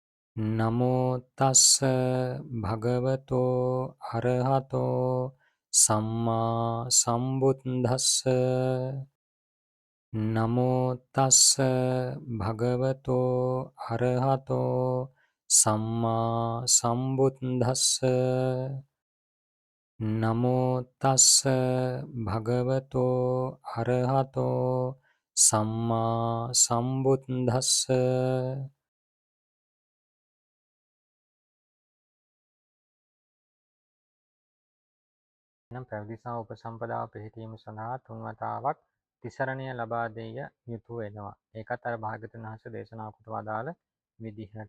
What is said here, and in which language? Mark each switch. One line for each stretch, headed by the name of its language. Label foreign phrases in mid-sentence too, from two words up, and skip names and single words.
Pali: නමෝ තස්ස භගවතෝ අරහතෝ සම්මා සම්බුද්දස්ස නමෝ තස්ස භගවතෝ අරහතෝ සම්මා සම්බුද්දස්ස නමෝ තස්ස භගවතෝ අරහතෝ සම්මා සම්බුද්දස්ස
Sinhala: නම් පැවිදිසා උපසම්පදාව පිළිපීම සඳහා තුන්වතාවක් තිසරණය ලබා දෙය යුතු වෙනවා. ඒකත් අර භාග්‍යවතුන් වහන්සේ දේශනා කොට වදාළ විදිහට.